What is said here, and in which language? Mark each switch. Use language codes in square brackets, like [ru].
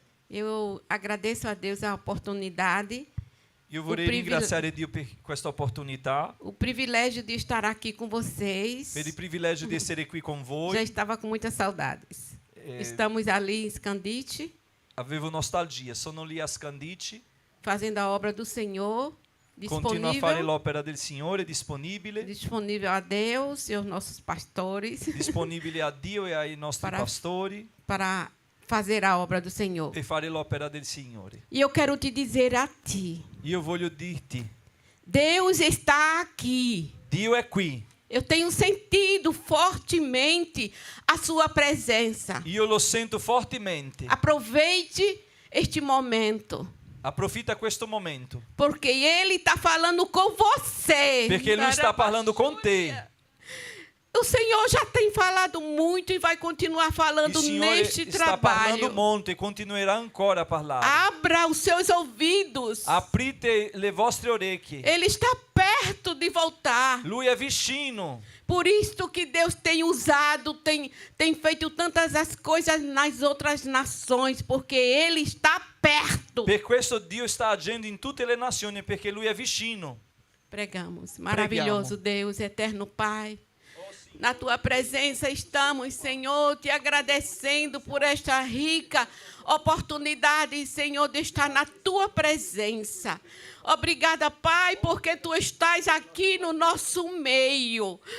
[pt] Eu agradeço a Deus a oportunidade. [it] Io vorrei ringraziare Dio per questa opportunità, [pt] O privilégio de estar aqui com vocês. [it] per il privilegio di essere qui con [pt] Já [it] voi. [pt] estava com muitas saudades. Estamos ali em Scandite, [it] Avevo nostalgia, sono lì a Scandicci, [pt] fazendo a obra do Senhor, [it] continuo a fare [pt] disponível, [it] l'opera del Signore, disponibile [pt] a Deus e aos nossos pastores [it] disponibile a Dio e ai nostri [pt] Para- [it] pastori [pt] para fazer a obra do Senhor. [it] per fare l'opera del Signore. [pt] E eu quero te dizer a ti, [it] Io voglio dirti, [pt] Deus está aqui. [it] Dio è qui. [pt] Eu tenho sentido fortemente a sua presença. [it] Io lo sento fortemente. [pt] Aproveite este momento, [it] Approfitta questo momento, [pt] porque Ele está falando com você. [it] perché Lui sta parlando con te. [pt] O Senhor já tem falado muito e vai continuar [it] Il [pt] falando [it] Signore [pt] neste [it] sta parlando [pt] trabalho. [it] molto e continuerà ancora a parlare. [pt] Abra os seus ouvidos. [it] Aprite le vostre orecchie. [pt] Ele está perto de voltar. [it] Lui è vicino. [pt] Por isso que Deus tem usado, tem feito tantas as coisas nas outras nações, porque Ele está perto. [it] Per questo Dio sta agendo in tutte le nazioni, perché Lui è vicino. [pt] Pregamos. Maravilhoso Deus, eterno Pai. Na tua presença estamos, Senhor, te agradecendo por esta rica oportunidade, Senhor, de estar na tua presença. Obrigada, Pai, porque tu estás aqui no nosso meio.